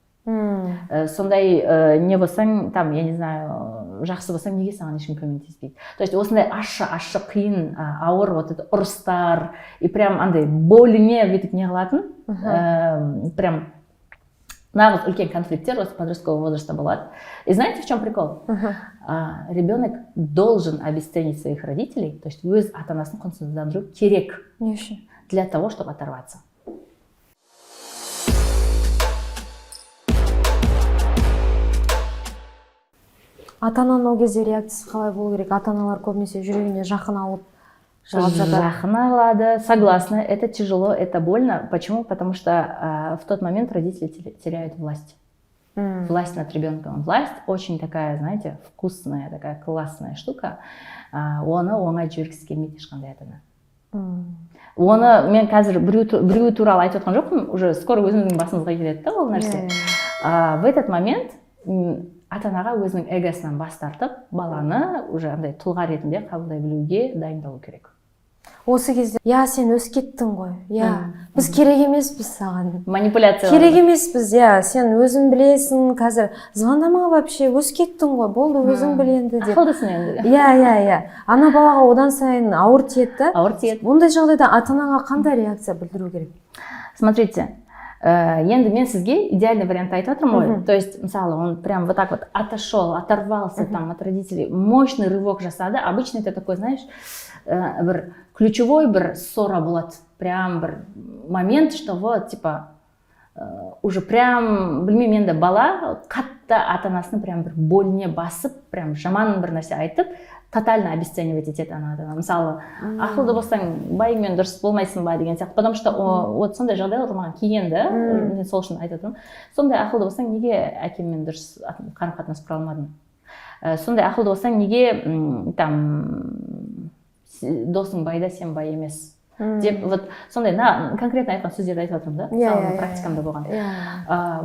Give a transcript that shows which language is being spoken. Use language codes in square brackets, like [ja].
[kk] Сондай не болсаң, там, [ru] я не знаю, [kk] жақсы болсаң неге саған ешкім көмектеспейді? То есть осындай ащы қиын, ауыр вот это ұрыстар, и прям андай боліне бүйтіп не қылатын, прям нағыз үлкен конфликттер осы подростковый возрастта болады. [ru] И знаете, в чем прикол? Ребенок должен обесценить своих родителей, то есть [kk] өз ата-анасын құнсыздандыру керек [ru] для того, чтобы оторваться. [kk] Ата-ананың ол кезде реакциясы қалай болу керек? Ата-аналар көбінесе жүрегіне жақын алып жақын алады, [ru] согласна, это тяжело, это больно. Почему? Потому что в тот момент родители теряют власть. Власть над ребенком. Власть очень такая, знаете, вкусная, такая классная штука. [kk] Оны оңай жібергісі келмейді ешқандай ата-ана. Оны мен қазір біреу туралы айтып отқан жоқпын, уже скоро өзіміздің басымызға келеді да ол нәрсе. В этот момент ата-анаға өзінің эгосынан бас тартып, баланы уже андай тұлға ретінде қабылдай білуге дайындалу керек. Осы кезде, сен өсіп кеттің ғой, біз керек емеспіз саған. Манипуляция. Керек емеспіз, сен өзің білесің, қазір звондама вообще, өсіп кеттің ғой, болды, өзің біл енді деп. Ақылдысың енді. Ана балаға одан сайын ауыр тиеді. Ауыр тиеді. Ондай жағдайда ата-анаға қандай реакция білдіру керек? Смотрите, енді мен сізге идеальный вариант айтып отырмын ғой. То есть, мысалы, [ru] он прям вот так вот отошел, оторвался там от родителей, [kk] мощный рывок жасады. [ru] Обычно это такой, знаешь, бір ключевой бір ссора болады. [kk] Прям бір момент, [ru] что вот, типа, уже прям, [kk] білмеймін енді бала қатты ата-анасын прям бір боліне басып, прям жаман бір нәрсе айтып, тотально обесценивать етеді ана-ата. Мысалы, ақылды болсаң байыңмен дұрыс болмайсың ба деген сияқты. Потому что вот сондай жағдайлар маған келген да, мен сол үшін айтып отырмын. Сондай ақылды болсаң, неге әкеммен дұрыс қарым-қатынас құра алмадың? Сондай ақылды болсаң, неге там досың байда, сен бай емес деп, вот сондай конкретно айтқан сөздерді айтып отырмын да, мысалы практикамда болған.